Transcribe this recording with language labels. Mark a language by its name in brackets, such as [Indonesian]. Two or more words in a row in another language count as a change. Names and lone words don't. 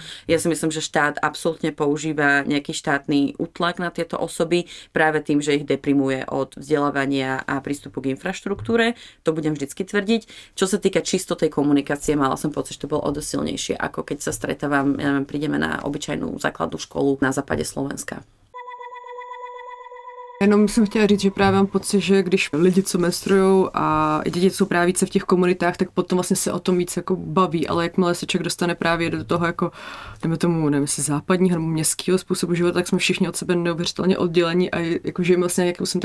[Slovak] Ja si myslím, že štát absolútne používa nejaký štátny útlak na tieto osoby práve tým, že ich deprimuje od vzdelávania a prístupu k infraštruktúre. To budem vždycky tvrdiť. Čo sa týka čisto tej komunikácie, mala som pocit, že to bolo o dosť silnejšie, ako keď sa stretávam, ja neviem, prídeme na obyčajnú základnú školu na západe Slovenska. [Czech] Jenom jsem chtěla říct, že právě mám pocit, že když lidi, co menstruují a děti jsou právě více v těch komunitách, tak potom vlastně se o tom víc jako baví, ale jakmile se člověk dostane právě do toho jako, jdeme tomu, nevím, jestli západního nebo městského způsobu života, tak jsme všichni od sebe neuvěřitelně oddělení a jako žijeme vlastně jako jsem